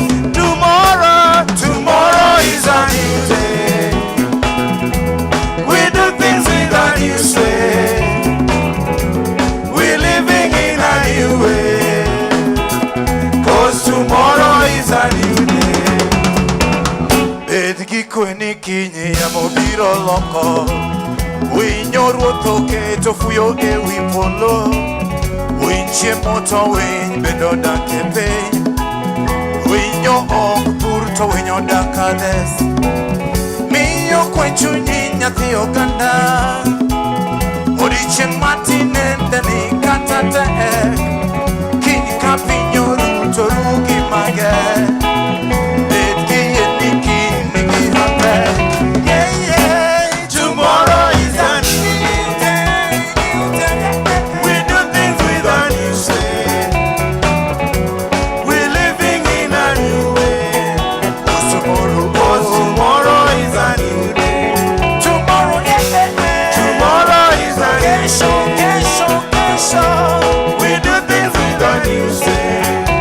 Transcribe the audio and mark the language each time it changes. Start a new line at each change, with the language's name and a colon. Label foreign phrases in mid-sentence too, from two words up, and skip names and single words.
English: Tomorrow is a new day. We do things with a new say. We're living in a new way. 'Cause tomorrow is a new day.
Luo (Kenya and Tanzania): Bedgi kweni kinyi ya mobiro loko. Winyo ruotho keto fuyo e wi polo. Winchie moto winy bendo dak e piny. Winyo ok pur to winyo dak ades. Miyo kwe chunyi nyathi oganda. Odiochieng' matin ende ni kata tek. Kiny ka piny oru to ru gi mage. Bed gi yie ni kiny nigi hape.
English: Yeah, yeah. Tomorrow is a new day. We do things with a new say. We're living in a new way. Tomorrow is a new day. Tomorrow, Tomorrow is a new Kesho, day.
Swahili: kesho, kesho.
English: We do things with a new say.